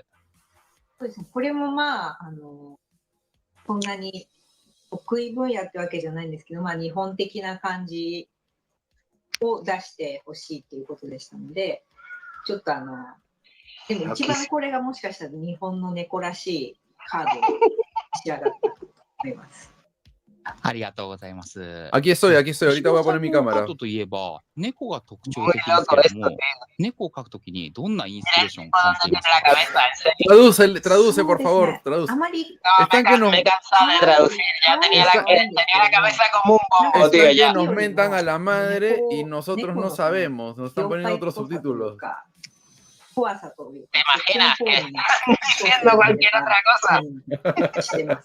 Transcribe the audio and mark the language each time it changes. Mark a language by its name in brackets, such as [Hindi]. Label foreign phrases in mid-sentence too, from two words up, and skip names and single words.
[Japanese] そうですね、これもそんなに得意分野ってわけじゃないんですけど、日本的な感じを出してほしいということでしたので、ちょっとでも一番これがもしかしたら日本の猫らしいカードに仕上がったと思います。ありがとうございます。 [Spanish] Aquí estoy, ahorita voy a poner mi cámara. [Japanese] といえば、猫が特徴的ですけれども、猫を描くときにどんなインスピレーションを感じていますか？ [Spanish] Traduce, por favor, traduce. Están que nos mentan a la madre y nosotros no sabemos, nos están poniendo otros subtítulos. ¿Te imaginas que están diciendo cualquier otra cosa?